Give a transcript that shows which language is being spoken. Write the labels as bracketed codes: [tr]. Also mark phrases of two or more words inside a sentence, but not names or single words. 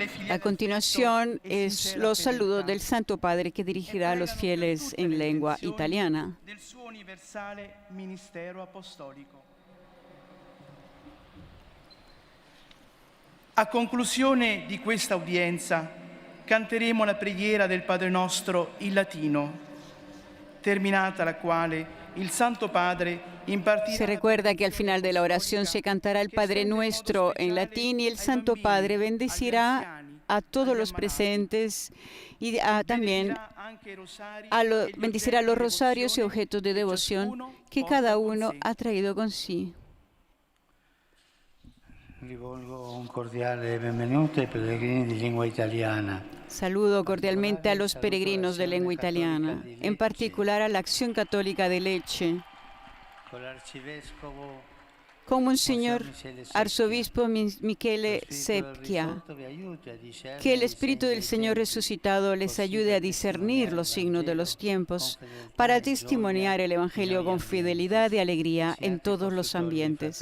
[es] A continuación es los saludos del Santo Padre que dirigirá a los fieles en lengua italiana. [it] del suo universale ministero apostolico. A conclusione di questa udienza canteremo la preghiera del Padre Nostro in latino, terminata la quale il Santo Padre [es] Se recuerda que al final de la oración se cantará el Padre Nuestro en latín y el Santo Padre bendecirá a todos los presentes y también bendecirá los rosarios y objetos de devoción que cada uno ha traído con sí. [it] Rivolgo un cordiale benvenuto ai pellegrini di lingua italiana. [es] Saludo cordialmente a los peregrinos de lengua italiana, en particular a la Acción Católica de Lecce, con Monseñor Arzobispo Michele Sepchia. Que el Espíritu del Señor resucitado les ayude a discernir los signos de los tiempos para testimoniar el Evangelio con fidelidad y alegría en todos los ambientes.